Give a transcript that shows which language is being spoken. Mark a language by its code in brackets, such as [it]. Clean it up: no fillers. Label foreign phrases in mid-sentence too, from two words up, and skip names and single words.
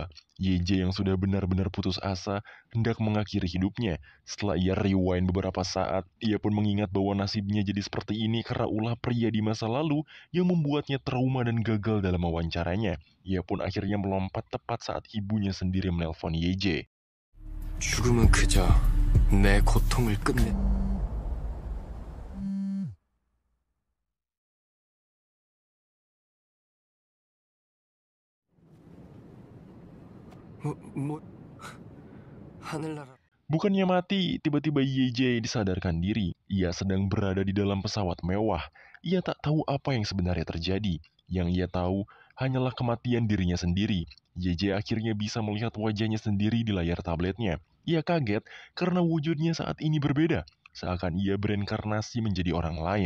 [id] YJ yang sudah benar-benar putus asa hendak mengakhiri hidupnya. Setelah ia rewind beberapa saat, ia pun mengingat bahwa nasibnya jadi seperti ini karena ulah pria di masa lalu yang membuatnya trauma dan gagal dalam wawancaranya. Ia pun akhirnya melompat tepat saat ibunya sendiri menelpon YJ. [ko] 죽음은 그저 내 고통을 끝내. 뭐 하늘나라. [id] Bukannya mati, tiba-tiba YJ disadarkan diri. Ia sedang berada di dalam pesawat mewah. Ia tak tahu apa yang sebenarnya terjadi. Yang ia tahu hanyalah kematian dirinya sendiri. YJ akhirnya bisa melihat wajahnya sendiri di layar tabletnya. Ia kaget karena wujudnya saat ini berbeda. Seakan ia bereinkarnasi menjadi orang lain.